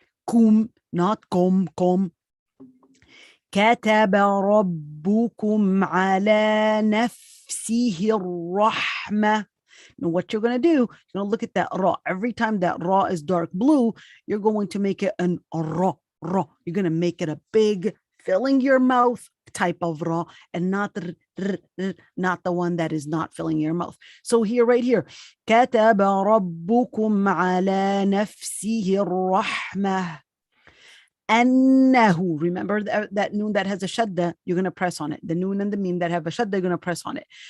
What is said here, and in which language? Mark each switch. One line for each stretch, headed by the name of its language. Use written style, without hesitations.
Arabic: كم, not كم. كتب ربكم على نفسه الرحمة.
English: Now what you're going to do, you're going to look at that ra. Every time that ra is dark blue, you're going to make it an ra. You're going to make it a big, filling your mouth type of ra, and not the one that is not filling your mouth. So here, right here,
Arabic: كتب ربكم على نفسه الرحمة. أنه.
English: Remember that noon that has a shadda, you're going to press on it. The noon and the meme that have a shadda, you're going to press on it.